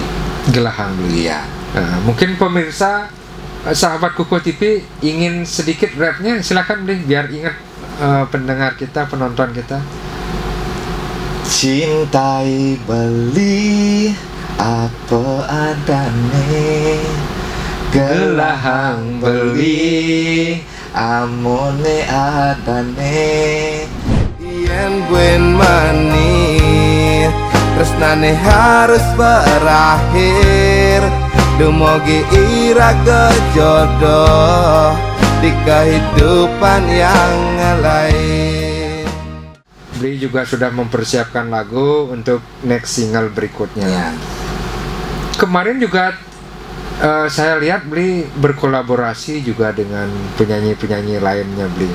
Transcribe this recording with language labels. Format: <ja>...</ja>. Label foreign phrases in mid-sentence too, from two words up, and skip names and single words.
<ban>Gelahang Beli.</ban> <id>Iya. Nah, mungkin pemirsa sahabat Kuko TV ingin sedikit rapnya, silakan Beli, biar ingat pendengar kita, penonton kita.</id> <ban>Cintai beli apa adane, gelahang beli amone adane. Yen buen mani tresnane</ban> <id>harus berakhir,</id> <ban>dumugi iraga jodoh</ban> <id>di kehidupan yang lain. Bli juga sudah mempersiapkan lagu untuk</id> <en>next single</en> <id>berikutnya. Ya. Kemarin juga saya lihat Bli berkolaborasi juga dengan penyanyi-penyanyi lainnya, Bli.</id>